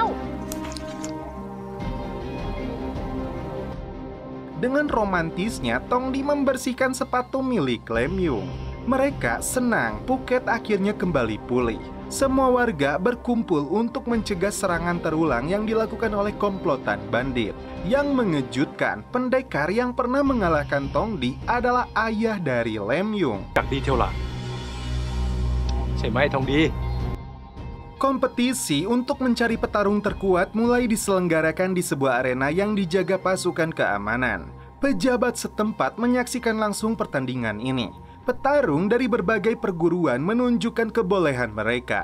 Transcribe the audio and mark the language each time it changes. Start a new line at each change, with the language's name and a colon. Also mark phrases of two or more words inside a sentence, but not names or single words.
Indonesian: Dengan romantisnya, Tongdi membersihkan sepatu milik Lem Yung. Mereka senang Phuket akhirnya kembali pulih. Semua warga berkumpul untuk mencegah serangan terulang yang dilakukan oleh komplotan bandit. Yang mengejutkan, pendekar yang pernah mengalahkan Tongdi adalah ayah dari Lem Yung.
Thai: จากดีเทียวหล่ะใช่ไหมทองดี
Indonesian: Kompetisi untuk mencari petarung terkuat mulai diselenggarakan di sebuah arena yang dijaga pasukan keamanan. Pejabat setempat menyaksikan langsung pertandingan ini. Petarung dari berbagai perguruan menunjukkan kebolehan mereka.